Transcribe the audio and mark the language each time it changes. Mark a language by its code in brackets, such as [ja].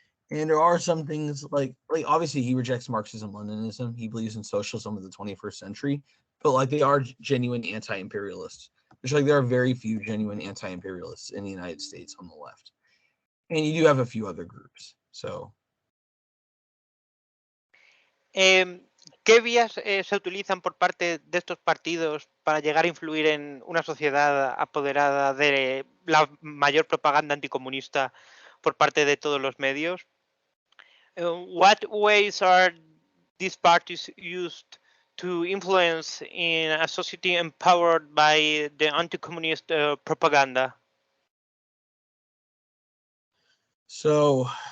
[en] And there are some things like obviously he rejects Marxism, Leninism. He believes in socialism of the 21st century, but like they are genuine anti-imperialists. Which like there are very few genuine anti-imperialists in the United States on the left, and you do have a few other groups. So. [es] ¿Qué vías se utilizan por parte de estos partidos para llegar a influir en una sociedad apoderada de la mayor propaganda anticomunista por parte de todos los medios? [en] What ways are these parties used to influence in a society empowered by the anti-communist propaganda? So